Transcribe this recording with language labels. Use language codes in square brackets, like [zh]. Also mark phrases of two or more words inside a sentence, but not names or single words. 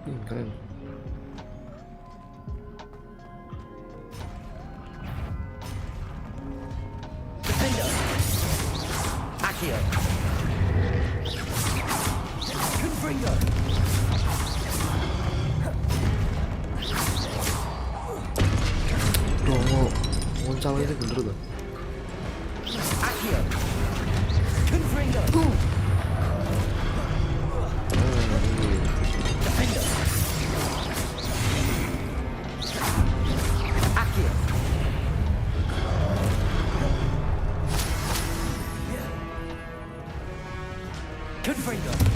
[id] keren. Defender. Accio. Confringo. Tuh, ngoncal ini bener tuh. Accio. Confringo. Defender. Accio. Confringo.